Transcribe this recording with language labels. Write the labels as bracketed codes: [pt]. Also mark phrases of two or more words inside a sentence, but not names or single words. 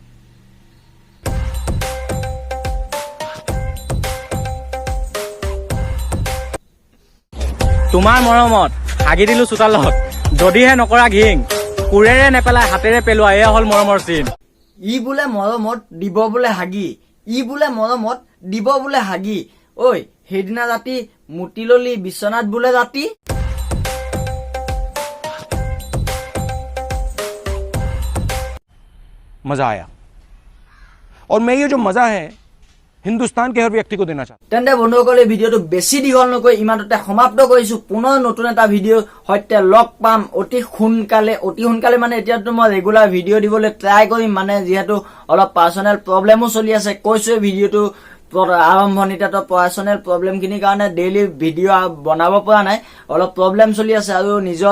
[as] তোমাৰ মৰমত হাগি দিলো চোতালত যদিহে নকৰা ঘিং কোৰেৰে নেপেলাই হাতেৰে পেলোৱা এয়া হল মৰমৰ চিন ই বোলে মৰমত দিব বোলে হাগি ঐ সেইদিনা ৰাতি মুতি ললি বিচনাত বোলে ৰাতি [hi] मजा आया और मैं ये जो मजा है हिंदुस्तान के हर व्यक्ति को देना चाहता [as] তেন্তে বন্ধুসকল এই ভিডিঅ'টো বেছি দীঘল নকৈ ইমানতে সমাপ্ত কৰিছো পুনৰ নতুন এটা ভিডিঅ' সৈতে লগ পাম অতি সোনকালে মানে এতিয়াতো মই [en] regular video' [as] দিবলৈ ট্ৰাই কৰিম মানে যিহেতু অলপ [en] personal problem [as] চলি আছে কৈছো ভিডিঅ'টো আৰম্ভণিতে তো [en] personal problem [as] খিনিৰ কাৰণে [en] daily video' [as] বনাব পৰা নাই অলপ প্ৰব্লেম চলি আছে আৰু নিজৰ